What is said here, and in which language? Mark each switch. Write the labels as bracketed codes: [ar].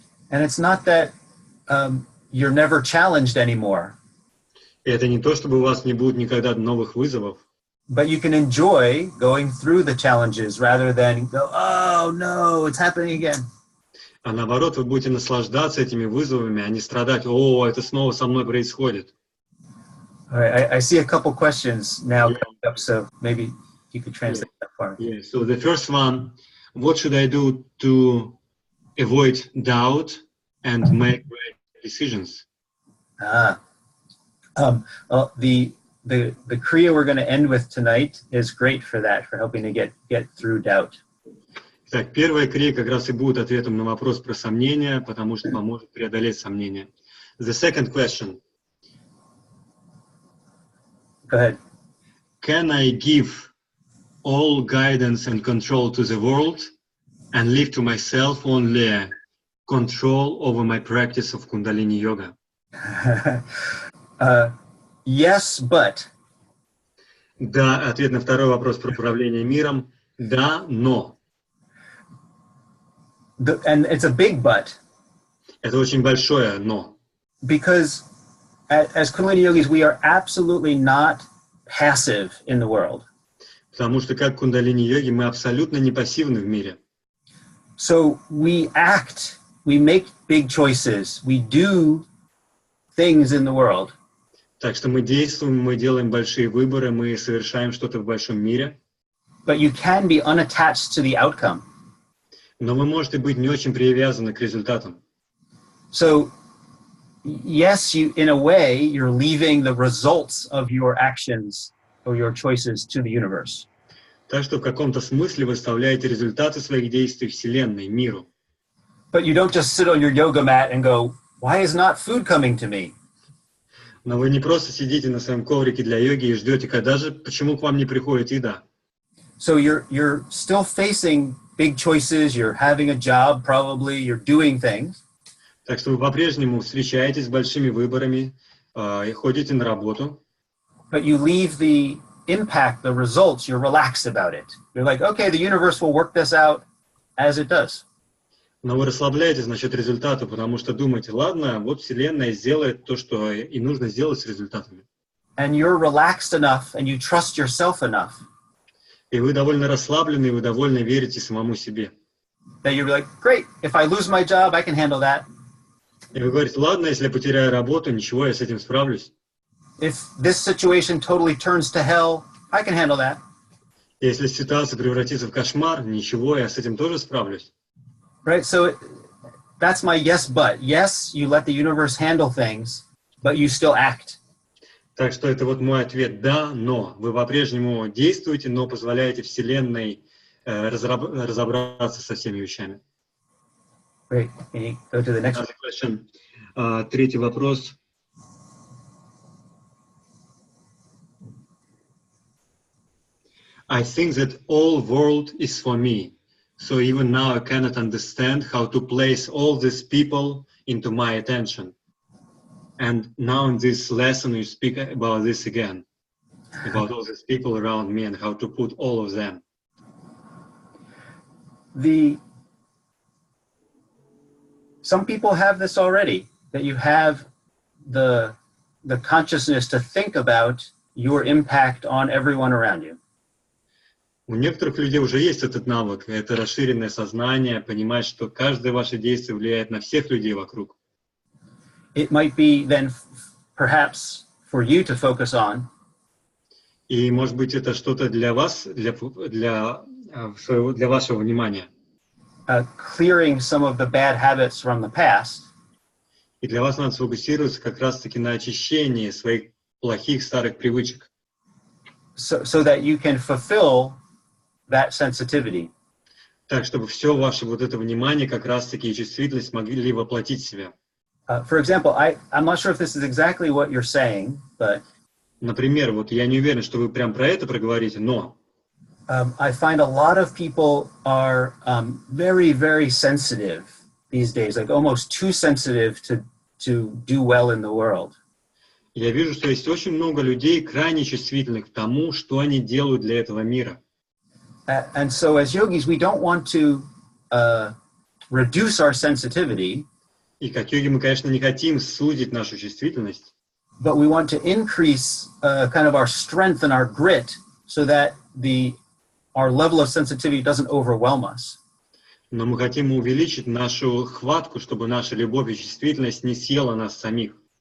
[en] And it's not that you're never challenged anymore, [ru] И это не то, чтобы у вас не будет никогда новых вызовов, [en] but you can enjoy going through the challenges rather than go, oh no, it's happening again. [ru] а наоборот, вы будете наслаждаться этими вызовами, а не страдать, о, это снова со мной происходит. [en] All right, I see a couple questions now coming up, so maybe you could translate that for me. Yeah, so the first one, what should I do to avoid doubt and make right decisions? Well, the Kriya we're going to end with tonight is great for that, for helping to get through doubt. [ru] Так, первая крия как раз и будет ответом на вопрос про сомнения, потому что поможет преодолеть сомнения. [en] The second question. Go ahead. Can I give all guidance and control to the world and leave to myself only control over my practice of Kundalini Yoga? Yes, but. [ru] Да, ответ на второй вопрос про управление миром. Да, но. [en] And it's a big but. [ru] Это очень большое но. [en] Because as Kundalini yogis, we are absolutely not passive in the world. [ru] Потому что как кундалини-йоги мы абсолютно не пассивны в мире. [en] So we act, we make big choices, we do things in the world. [ru] Так что мы действуем, мы делаем большие выборы, мы совершаем что-то в большом мире. [en] But you can be unattached to the outcome. [ru] Но вы можете быть не очень привязаны к результатам. [en] So yes, in a way, you're leaving the results of your actions or your choices to the universe. [ru] Так что в каком-то смысле вы оставляете результаты своих действий Вселенной, миру. [en] But you don't just sit on your yoga mat and go, why is not food coming to me? [ru] Но вы не просто сидите на своем коврике для йоги и ждете, когда же, почему к вам не приходит еда. [en] So you're still facing big choices, you're having a job probably, you're doing things. [ru] Так что вы по-прежнему встречаетесь с большими выборами и ходите на работу. [en] But you leave the impact, the results, you're relaxed about it. You're like, okay, the universe will work this out as it does. [ru] Но вы расслабляетесь насчет результата, потому что думаете, ладно, вот Вселенная сделает то, что и нужно сделать с результатами. [en] And you're relaxed enough and you trust yourself enough. [ru] И вы довольно расслаблены, и вы довольно верите самому себе. [en] That you're like, great, if I lose my job, I can handle that. [ru] И вы говорите, ладно, если я потеряю работу, ничего, я с этим справлюсь. [en] If this situation totally turns to hell, I can handle that. [ru] Если ситуация превратится в кошмар, ничего, я с этим тоже справлюсь. [en] Right? So that's my yes, but. Yes, you let the universe handle things, but you still act. [ru] Так что это вот мой ответ. Да, но. Вы по-прежнему действуете, но позволяете Вселенной разобраться со всеми вещами. [en] Great. Can you go to the next one? Question. [ru] Третий вопрос. [en] I think that all world is for me. So even now I cannot understand how to place all these people into my attention. And now in this lesson you speak about this again, about all these people around me and how to put all of them. Some people have this already, that you have the consciousness to think about your impact on everyone around you. [ru] У некоторых людей уже есть этот навык, это расширенное сознание, понимать, что каждое ваше действие влияет на всех людей вокруг. [en] It might be then perhaps for you to focus on. [ru] И может быть это что-то для вас, для вашего внимания. [en] Clearing some of the bad habits from the past. [ru] И для вас надо сфокусироваться как раз-таки на очищении своих плохих старых привычек. [en] so that you can fulfill that sensitivity. [ru] Так, чтобы все ваше вот это внимание, как раз-таки и чувствительность могли воплотить в себя. [en] For example, I'm not sure if this is exactly what you're saying, but [ru] Например, вот я не уверен, что вы прям про это проговорите, но [en] I find a lot of people are very, very sensitive these days, like almost too sensitive to do well in the world. [ru] я вижу, что есть очень много людей, крайне чувствительных к тому, что они делают для этого мира. [en] And so as yogis, we don't want to reduce our sensitivity, [ru] И как йоги мы, конечно, не хотим сузить нашу чувствительность, [en] but we want to increase kind of our strength and our grit so that our level of sensitivity doesn't overwhelm us. [ru] но мы хотим увеличить нашу хватку, чтобы наша любовь и чувствительность не съела нас самих.